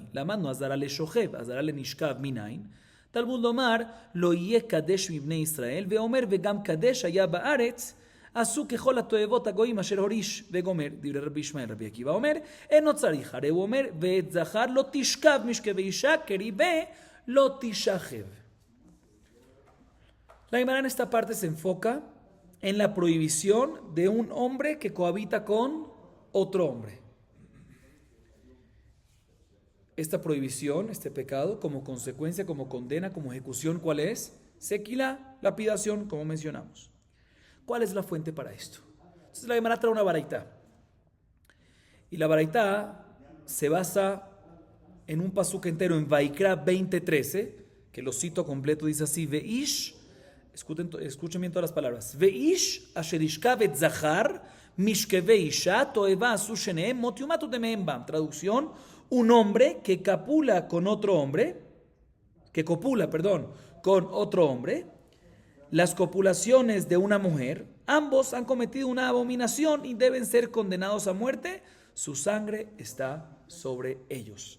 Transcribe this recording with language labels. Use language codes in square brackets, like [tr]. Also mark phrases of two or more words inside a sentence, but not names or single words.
[he] למדנו אזהרה לשוכב, אזהרה לנשכב מניין. תלמוד לומר, לא יהיה קדש מבני ישראל, ואומר וגם קדש היה בארץ, עשו ככל התועבות הגויים אשר הוריש, וגומר, דברי רבי ישמעאל רבי עקיבא אומר, אינו צריך, הרי הוא אומר, ואת זכר לא תשכב משכבי אישה, כריבה לא תשכב. [es] La Gemara en esta parte se enfoca en la prohibición de un hombre que cohabita con otro hombre. Esta prohibición, este pecado, como consecuencia, como condena, como ejecución, ¿cuál es? Sequila, lapidación, como mencionamos. ¿Cuál es la fuente para esto? Entonces la Gemara trae una baraitá. Y la baraitá se basa en un pasuk entero en Vaikra 20:13, que lo cito completo, dice así, Veish, escuchen bien todas las palabras. [he] ואיש אשר ישכב את זכר משכבי אשה תועבה עשו שניהם מות יומתו דמיהם בם. [es] Traducción, un hombre que copula con otro hombre, con otro hombre, las copulaciones de una mujer, ambos han cometido una abominación y deben ser condenados a muerte, su sangre está sobre ellos.